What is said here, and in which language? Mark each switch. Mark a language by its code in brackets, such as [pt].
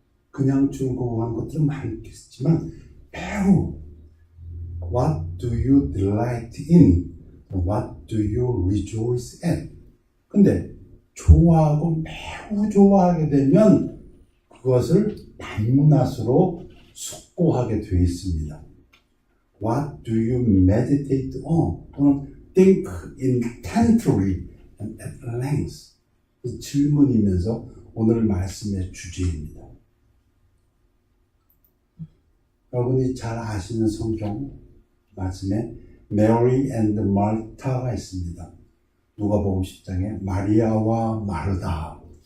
[ko] 그냥 즐거워하는 것들은 많겠지만 매우 [en] What do you delight in? What do you rejoice at? [ko] 근데 좋아하고 매우 좋아하게 되면 그것을 밤낮으로 숙고하게 되어 있습니다. [en] What do you meditate on? [ko] 또는 [en] think intently and at length. [ko] 이 질문이면서 오늘 말씀의 주제입니다. 여러분이 잘 아시는 성경 말씀에 Mary and Martha가 있습니다. 누가복음 10장에 마리아와 마르다.